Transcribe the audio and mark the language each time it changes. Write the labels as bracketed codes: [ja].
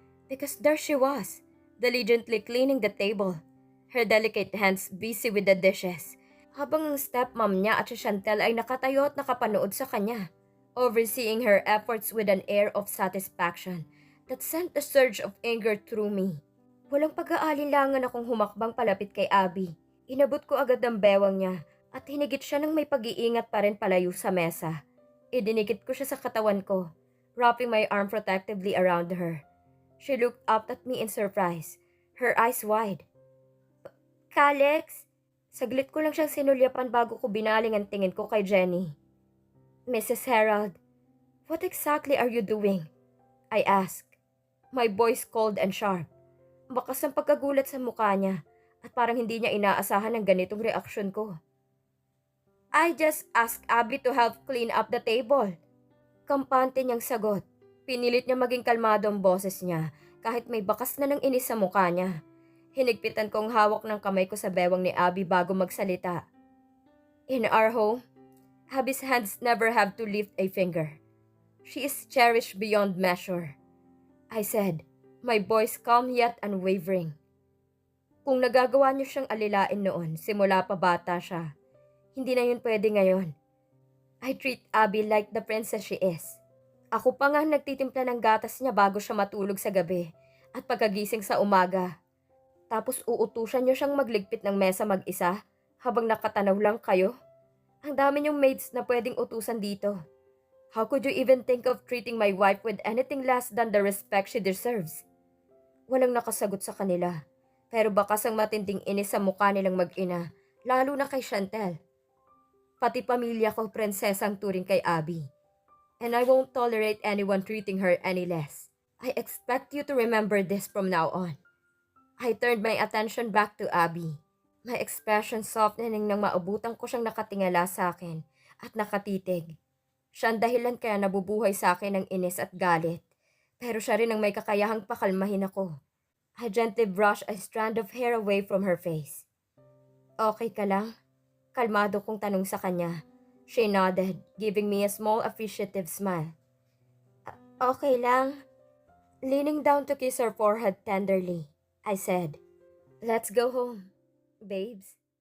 [en] Because there she was, diligently cleaning the table, her delicate hands busy with the dishes, [tl] habang ang stepmom niya at si Chantel ay nakatayo at nakapanood sa kanya, [en] overseeing her efforts with an air of satisfaction that sent a surge of anger through me. [tl] Walang pag-aalinlangan akong humakbang palapit kay Abby. Inabot ko agad ang bewang niya at hinigit siya ng may pag-iingat pa rin palayo sa mesa. Idinikit ko siya sa katawan ko, wrapping my arm protectively around her. [en] She looked up at me in surprise, her eyes wide. Kalex? [tl] Saglit ko lang siyang sinulyapan bago ko binaling ang tingin ko kay Jenny. [en] Mrs. Harold, what exactly are you doing? I asked, my voice cold and sharp. [tl] Bakas ang pagkagulat sa mukha niya at parang hindi niya inaasahan ang ganitong reaksyon ko. [en] I just asked Abby to help clean up the table. [tl] Kampante niyang sagot. Pinilit niya maging kalmado ang boses niya kahit may bakas na ng inis sa mukha niya. Hinigpitan kong hawak ng kamay ko sa bewang ni Abby bago magsalita. [en] In our home, Abby's hands never have to lift a finger. She is cherished beyond measure. I said, my voice calm yet unwavering. [tl] Kung nagagawa niyo siyang alilain noon, simula pa bata siya, hindi na yun pwede ngayon. [en] I treat Abby like the princess she is. [tl] Ako pa nga nagtitimpla ng gatas niya bago siya matulog sa gabi at pagkagising sa umaga. Tapos uutusan niyo siyang magligpit ng mesa mag-isa habang nakatanaw lang kayo. Ang dami niyong maids na pwedeng utusan dito. [en] How could you even think of treating my wife with anything less than the respect she deserves? [tl] Walang nakasagot sa kanila, pero bakas ang matinding inis sa mukha nilang mag-ina, lalo na kay Chantel. Pati pamilya ko prinsesang turing kay Abby. [en] And I won't tolerate anyone treating her any less. I expect you to remember this from now on. I turned my attention back to Abby. My expression softening [tl] nang maabutan ko siyang nakatingala sa akin at nakatitig. Siya ang dahilan kaya nabubuhay sa akin ng inis at galit. Pero siya rin ang may kakayahang pakalmahin ako. [en] I gently brushed a strand of hair away from her face. [tl] Okay ka lang? Kalmado kong tanong sa kanya. [en] She nodded, giving me a small appreciative smile. [tl] Okay lang. [en] Leaning down to kiss her forehead tenderly, I said, let's go home, babes.